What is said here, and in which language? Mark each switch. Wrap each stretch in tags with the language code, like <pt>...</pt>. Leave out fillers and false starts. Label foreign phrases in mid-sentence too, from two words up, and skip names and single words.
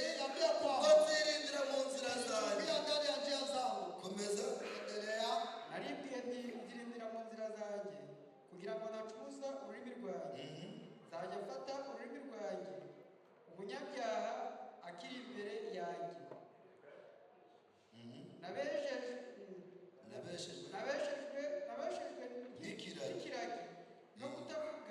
<sw>Niambia</sw> <rw>ngo</rw> <sw>kwamba</sw> <rw>nzirindira mu nzira zanjye.</rw> <sw>pia ndani ya njia zangu.</sw> <rw>Komeza.</rw> <sw>Endelea.</sw> <rw>Naribwiye nti nzirindira mu nzira zanjye kugira ngo nacuza ururimi rwanjye. Nzajya mfata ururimi rwanjye umunyabyaha akiri imbere yanjye. Nabeshejwe n'ikiragi no kutavuga.</rw>